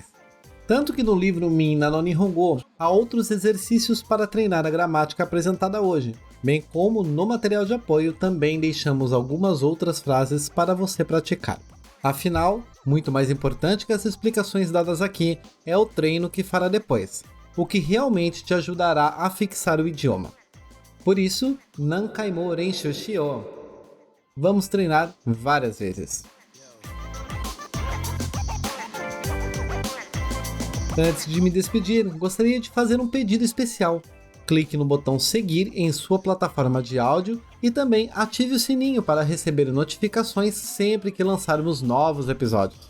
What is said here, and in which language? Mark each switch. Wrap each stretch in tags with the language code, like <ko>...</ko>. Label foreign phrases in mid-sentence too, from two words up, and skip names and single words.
<pt>Tanto que no livro Minna no Nihongo há outros exercícios para treinar a gramática apresentada hoje, bem como no material de apoio também deixamos algumas outras frases para você praticar. Afinal, muito mais importante que as explicações dadas aqui é o treino que fará depois, o que realmente te ajudará a fixar o idioma. Por isso,</pt> <ja>何回も練習しよう.</ja> <pt>Vamos treinar várias vezes. Antes de me despedir, gostaria de fazer um pedido especial. Clique no botão seguir em sua plataforma de áudio e também ative o sininho para receber notificações sempre que lançarmos novos episódios.</pt>